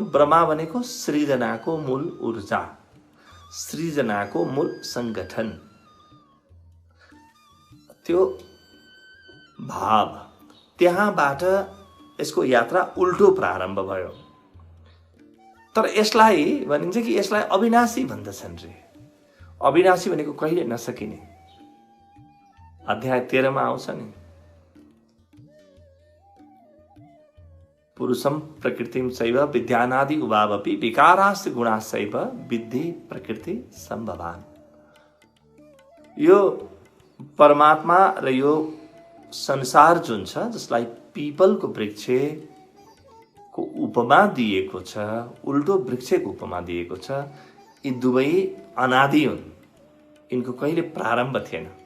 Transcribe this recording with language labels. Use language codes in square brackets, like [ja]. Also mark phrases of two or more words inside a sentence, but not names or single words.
[ne] ब्रह्मा भनेको सृजनाको मूल ऊर्जा, सृजनाको मूल संगठन, त्यो भाव। त्यहाँबाट यसको यात्रा उल्टो प्रारम्भ भयो। तर यसलाई भनिन्छ कि यसलाई अविनाशी भन्दछन् रे। अविनाशी भनेको कहिले नसकिने। अध्याय 13 मा आउँछ नि, [sa] पुरुषम प्रकृतिम चैव विद्यानादि उभावपि विकाराश्च गुणाश्चैव विद्धि प्रकृति सम्भवान। [ne] यो परमात्मा र यो संसार जुन छ, जसलाई पीपलको वृक्षको उपमा दिएको छ, उल्टो वृक्षको उपमा दिएको छ, यी दुवै अनादि हुन्। यिनको कहिले प्रारम्भ थिएन।